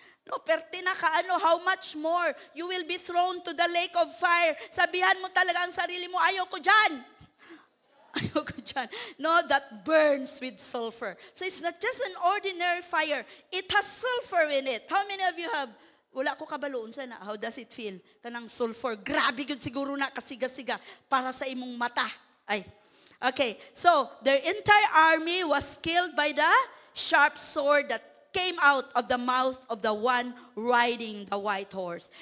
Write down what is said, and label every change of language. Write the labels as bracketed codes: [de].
[en] No, pertina ka how much more you will be thrown to the lake of fire. [tl] Sabihan mo talaga ang sarili mo, ayaw ko dyan. Ayaw ko dyan. [en] No, that burns with sulfur. So it's not just an ordinary fire. It has sulfur in it. How many of you have, [ceb] wala ko kabaloon sana, [en] how does it feel? [ceb] Kanang sulfur, grabe yun siguro na kasiga-siga para sa imong mata. Ay. [en] Okay, so their entire army was killed by the sharp sword that came out of the mouth of the one riding the white horse.